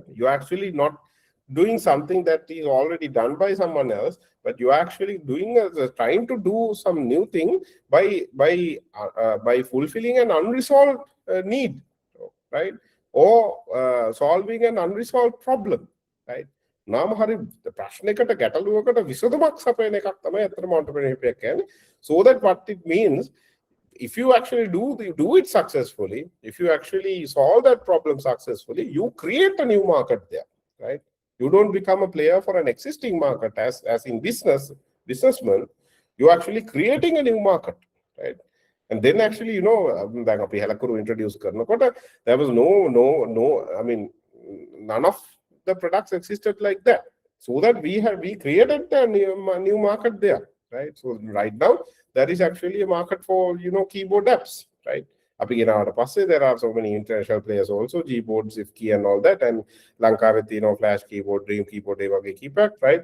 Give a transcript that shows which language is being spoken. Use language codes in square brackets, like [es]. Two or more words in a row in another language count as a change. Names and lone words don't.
[en] You're actually not doing something that is already done by someone else, but you're actually trying to do some new thing by fulfilling an unresolved need, right? Or solving an unresolved problem, right? [si] නාම හරි ප්‍රශ්නයකට ගැටලුවකට විසඳුමක් සපයන එකක් තමයි අතනම entrepreneurship එක කියන්නේ. [en] So that what it means, if you actually do it successfully, if you actually solve that problem successfully, you create a new market there, right? You don't become a player for an existing market as in businessman. You're actually creating a new market, right? And then actually, [si] දැන් අපි Helakuru introduce කරනකොට [en] there was none of the products existed like that. So that we created a new market there, right? So right now there is actually a market for keyboard apps, right? There are so many international players also, Gboard, Zifkey and all that, and Lankavet, Flash keyboard, Dream keyboard, keypad, right?